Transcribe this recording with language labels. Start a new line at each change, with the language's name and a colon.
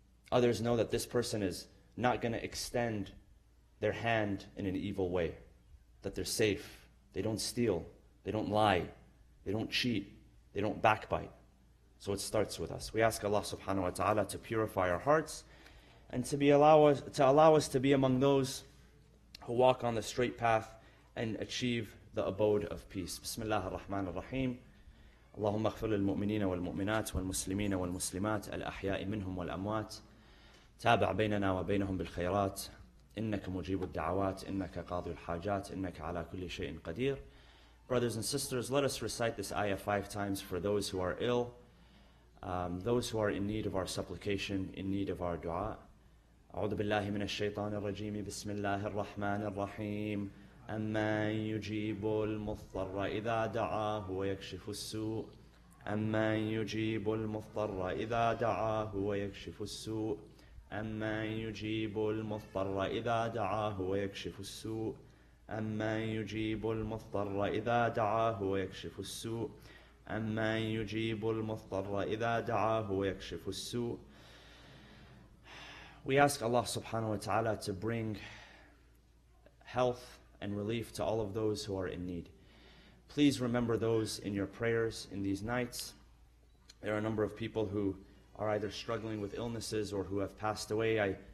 English: Others know that this person is not going to extend their hand in an evil way, that they're safe, they don't steal, they don't lie, they don't cheat, they don't backbite. So it starts with us. We ask Allah subhanahu wa ta'ala to purify our hearts and to allow us to be among those who walk on the straight path and achieve the abode of peace.
Arabic: Bismillah ar-Rahman ar-Rahim. اللهم اغفر للمؤمنين والمؤمنات والمسلمين والمسلمات الأحياء منهم والأموات تابع بيننا وبينهم بالخيرات إنك مجيب الدعوات إنك قاضي الحاجات إنك على كل شيء قدير.
English: Brothers and sisters, let us recite this ayah 5 times for those who are ill, those who are in need of our supplication, in need of our dua.
Arabic: أعوذ بالله من الشيطان الرجيم بسم الله الرحمن الرحيم أمن يجيب المضطر إذا دعاه ويكشف السوء أمن يجيب المضطر إذا دعاه ويكشف السوء أمن يجيب المضطر إذا دعاه ويكشف السوء أمن يجيب المضطر إذا دعاه ويكشف السوء أمن يجيب المضطر إذا دعاه ويكشف السوء.
English: We ask Allah subhanahu wa ta'ala to bring health and relief to all of those who are in need. Please remember those in your prayers in these nights. There are a number of people who are either struggling with illnesses or who have passed away.